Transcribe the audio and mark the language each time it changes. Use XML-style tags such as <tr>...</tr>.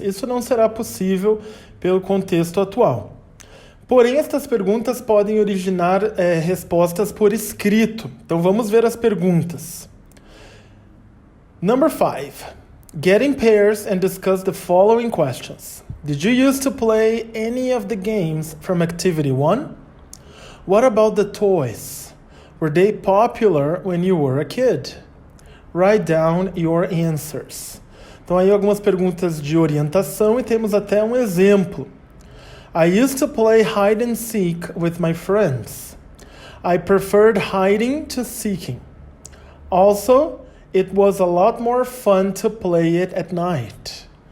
<pt>Isso não será possível pelo contexto atual. Porém, estas perguntas podem originar respostas por escrito. Então, vamos ver as perguntas.</pt> <en>Number 5. Get in pairs and discuss the following questions. Did you used to play any of the games from Activity 1? What about the toys? Were they popular when you were a kid? Write down your answers.</en> <pt>Então aí algumas perguntas de orientação e temos até um exemplo.</pt> <en>I used to play hide and seek with my friends. I preferred hiding to seeking. Also, it was a lot more fun to play it at night.</en>